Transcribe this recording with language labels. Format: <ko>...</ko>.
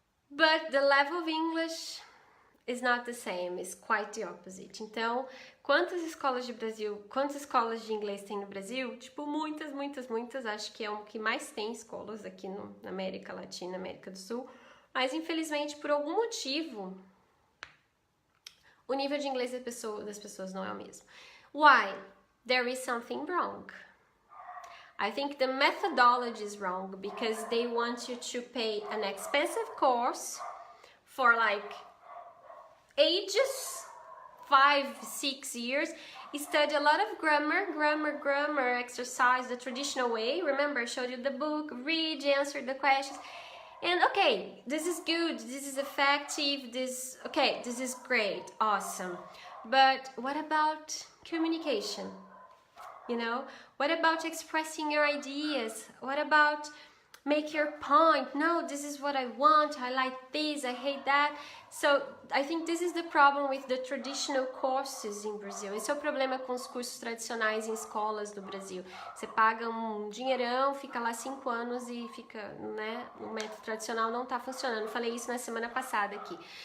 <en>But the level of English is not the same, it's quite the opposite.</en> <pt>Então, quantas escolas de inglês tem no Brasil? Tipo, muitas, acho que é o que mais tem escolas aqui na América Latina, América do Sul. Mas, infelizmente, por algum motivo, o nível de inglês das pessoas não é o mesmo.</pt> <en>Why? There is something wrong. I think the methodology is wrong because they want you to pay an expensive course for like ages, 5-6 years, study a lot of grammar, exercise the traditional way. Remember, I showed you the book, read, answer the questions. And okay, this is good, this is effective, this is great, awesome. But what about communication? You know, what about expressing your ideas? What about make your point? No, this is what I want, I like this, I hate that. So I think this is the problem with the traditional courses in Brazil.</en> <pt>Esse é o problema com os cursos tradicionais em escolas do Brasil. Você paga um dinheirão, fica lá 5 anos e fica, né? O método tradicional não tá funcionando. Falei isso na semana passada aqui.</pt>